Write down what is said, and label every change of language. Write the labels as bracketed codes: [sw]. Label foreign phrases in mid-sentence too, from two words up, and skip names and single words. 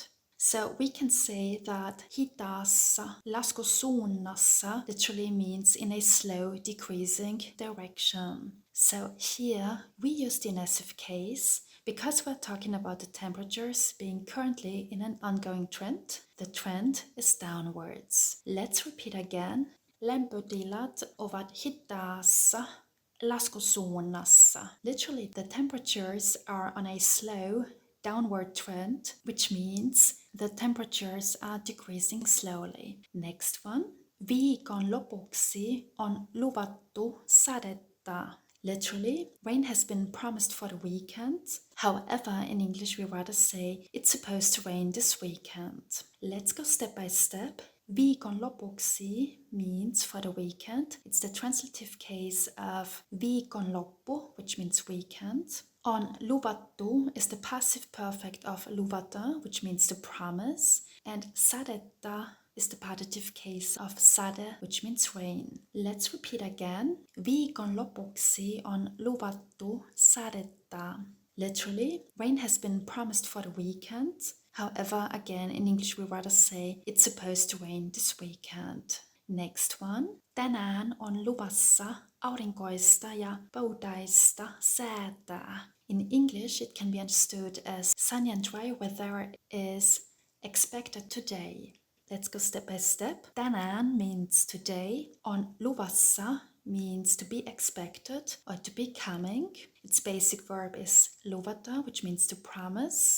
[en] So we can say that [fi] hitaassa laskusuunnassa [en] literally means in a slow decreasing direction. So here we use the inessive case because we're talking about the temperatures being currently in an ongoing trend. The trend is downwards. Let's repeat again. [fi] Lämpötilat ovat hitaassa laskusuunnassa. [en] Literally the temperatures are on a slow downward trend, which means the temperatures are decreasing slowly. Next one. [fi] Viikon lopuksi on luvattu sadetta. [en] Literally, rain has been promised for the weekend. However, in English we rather say it's supposed to rain this weekend. Let's go step by step. [fi] Viikon lopuksi [en] means for the weekend. It's the transitive case of viikonloppu, which means weekend. [fi] On luvattu [en] is the passive perfect of luvata, which means to promise. And sadetta is the partitive case of sade, which means rain. Let's repeat again. [fi] Viikon lopuksi on luvattu sadetta. [en] Literally, rain has been promised for the weekend. However, again, in English we rather say it's supposed to rain this weekend. Next one. [fi] Tänään on luvassa aurinkoista ja poudaista säätä. [en] In English, it can be understood as sunny and dry weather is expected today. Let's go step by step. Tänään means today. [fi] On luvassa [en] means to be expected or to be coming. Its basic verb is luvata, which means to promise.